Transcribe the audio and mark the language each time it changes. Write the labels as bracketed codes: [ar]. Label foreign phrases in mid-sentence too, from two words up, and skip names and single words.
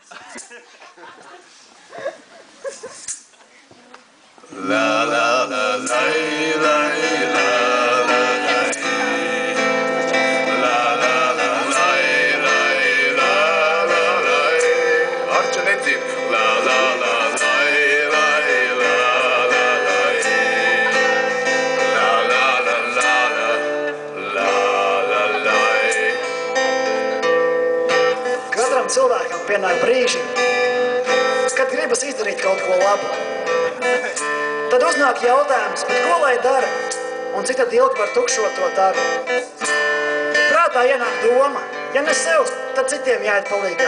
[lv] La la la la la la la la la la la la la Arču necip la la la la la la la la la la la Katram cilvēkam pienāk brīži, kad gribas izdarīt kaut ko labu. Tad uznāk jautājums, bet ko lai dara, un cik tad ilgi par tukšo to daru. Prātā ienāk doma, ja ne sev, tad citiem jāiet palīgā.